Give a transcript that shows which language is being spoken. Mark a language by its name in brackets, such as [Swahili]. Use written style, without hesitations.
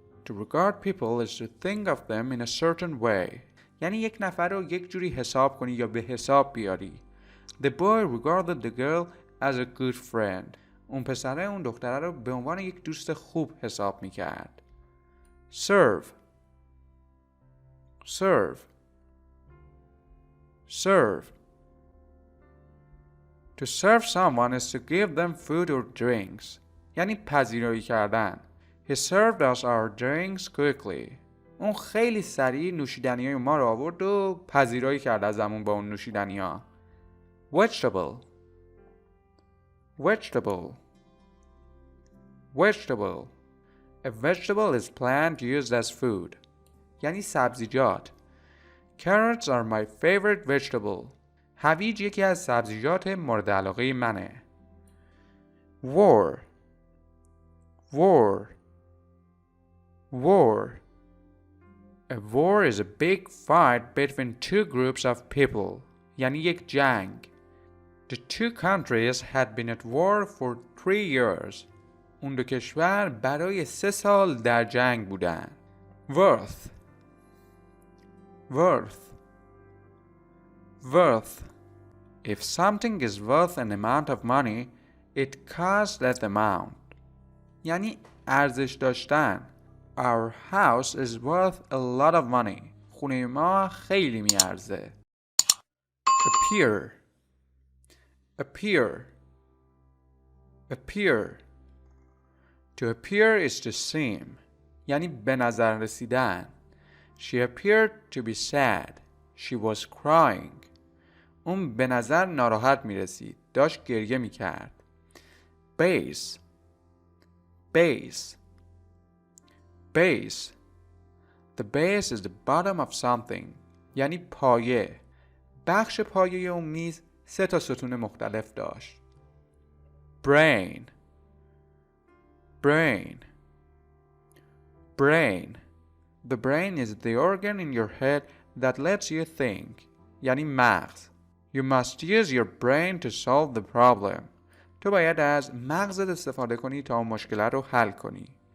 [English] To regard people is to think of them in a certain way. [Persian] یعنی یک نفر رو یک جوری حساب کنی یا به حساب بیاری. [English] The boy regarded the girl as a good friend. [Persian] اون پسره اون دختره رو به عنوان یک دوست خوب حساب میکرد. [English] Serve. Serve. Serve. To serve someone is to give them food or drinks. [Persian] یعنی پذیرایی کردن. [English] He served us our drinks quickly. [Persian] اون خیلی سریع نوشیدنیای ما رو آورد و پذیرایی کرد ازمون با اون نوشیدنی‌ها. [English] Vegetable. Vegetable. Vegetable. A vegetable is plant used as food. [Persian] یعنی سبزیجات. [English] Carrots are my favorite vegetable. [Persian] هویج یکی از سبزیجات مورد علاقه منه. [English] War. War. War. A war is a big fight between two groups of people. [Persian] یعنی یک جنگ. [English] The two countries had been at war for 3 years. [Persian] اون دو کشور برای 3 سال در جنگ بودن. [English] Worth. Worth. Worth. If something is worth an amount of money, it costs that amount. [Persian] یعنی ارزش داشتن. [English] Our house is worth a lot of money. [Persian] خونه ما خیلی میارزه. [English] Appear. Appear. Appear. To appear is to seem. [Persian] یعنی به نظر رسیدن. [English] She appeared to be sad. She was crying. [Persian] اون به نظر ناراحت می رسید. داشت گریه می کرد. [English] Base. Base. Base. The base is the bottom of something. [Persian] یعنی پایه. بخش پایه اون میز 3 تا ستون مختلف داشت. [English] Brain. Brain. Brain. The brain is the organ in your head that lets you think. [Persian] یعنی مغز. [English] You must use your brain to solve the problem. [Persian] تو باید از مغزت استفاده کنی تا اون مشکل رو حل کنی.